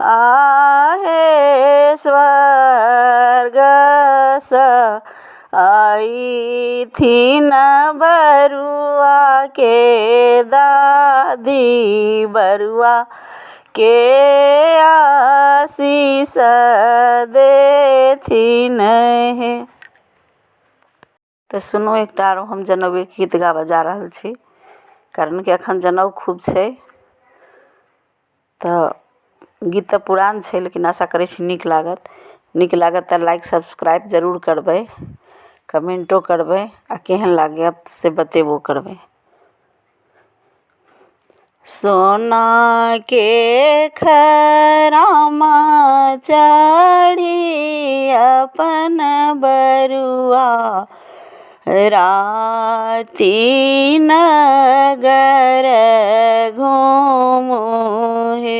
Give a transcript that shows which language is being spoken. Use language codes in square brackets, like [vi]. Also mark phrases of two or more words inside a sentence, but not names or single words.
[mai] आहे स्वर्ग स आई थी न बरुआ के दादी बरुआ के आशीष दे थी है। तो सुनो एकटा आरो हम जनौए के गीत गाबऽ जा रहल छी, कारण कि अखन जनौ खूब छै। तो गीत तो पुरान छै, लेकिन आशा करै छी नीक लागत। नीक लागत तो [en] like subscribe [mai] जरूर करबै, कमेंटो करबै आ केहन लागत से बतेबो करबै। सोना के खरामा चढ़ी अपन बरुआ राती नगर घूमू हे।